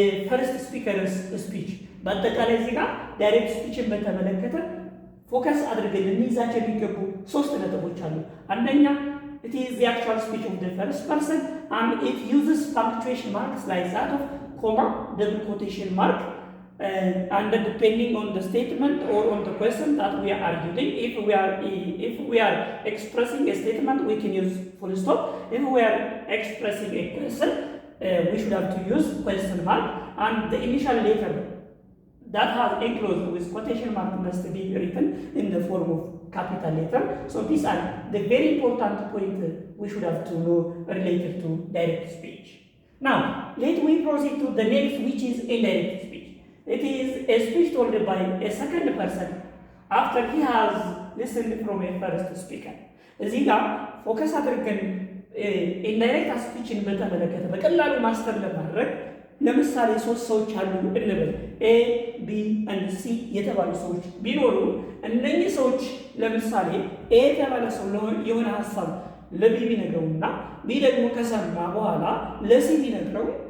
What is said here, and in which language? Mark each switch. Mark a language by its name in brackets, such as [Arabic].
[English] first speaker's speech። [Amharic] በአጠቃላይ እዚህ ጋር ዳይሬክት ስፒችን በተመለከተ ፎከስ አድርገን እንይዛቸው የሚገቡ ሶስት ነጥቦች አሉ። አንደኛ [English] it is the actual speech of the first person, and it uses punctuation marks like that of comma, double quotation mark, and depending on the statement or on the question that we are arguing. If we are expressing a statement, we can use full stop. If we are expressing a question, we should have to use question mark, and the initial letter that has enclosed with quotation mark must be written in the form of capital letter. So these are the very important point we should have to know related to direct speech. Now, let me proceed to the next, which is indirect speech. It is a speech told by a second person after he has listened from a first speaker. [Amharic] እዚህ ጋር ፎከስ አድርገን ኢንዳይሬክት ስፒችን በተመለከተ በቀላሉ ማስተር ለማድረግ ለምሳሌ ሶስት ሰዎች አሉ እንበል፣ ኤ ቢ and ሲ የተባሉ ሰዎች ቢኖሩ እነኚህ ሰዎች ለምሳሌ ኤ የተባለ ሰው የሆነ ሐሳብ ለቢ ቢነግረውና ቢ ደግሞ ከሰማ በኋላ ለሲ ቢነግረው